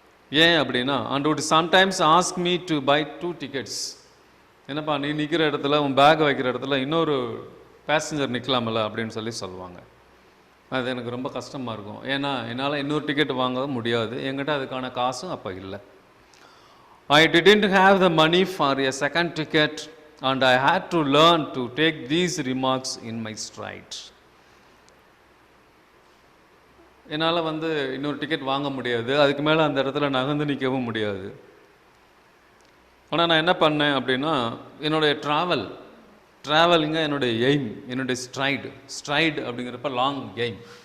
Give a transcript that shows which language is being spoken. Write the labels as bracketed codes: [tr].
[ta] ஏன் அப்படின்னா, [en] And would sometimes ask me to buy 2 tickets. [ta] என்னப்பா நீ நிற்கிற இடத்துல, உன் பேக் வைக்கிற இடத்துல இன்னொரு பேசஞ்சர் நிற்கலாமல்ல அப்படின்னு சொல்லுவாங்க. அது எனக்கு ரொம்ப கஷ்டமாக இருக்கும். ஏன்னா என்னால் இன்னொரு டிக்கெட் வாங்க முடியாது, என்கிட்ட அதுக்கான காசும் அப்போ இல்லை. [en] I didn't have the money for a second ticket and I had to learn to take these remarks in my stride. [ta] என்னால் வந்து இன்னொரு டிக்கெட் வாங்க முடியாது, அதுக்கு மேலே அந்த இடத்துல நகர்ந்து நிற்கவும் முடியாது. ஆனால் நான் என்ன பண்ணேன் அப்படின்னா, என்னுடைய ட்ராவலிங்க என்னுடைய எய்ம், என்னுடைய ஸ்ட்ரைடு அப்படிங்கிறப்ப லாங் எய்ம்.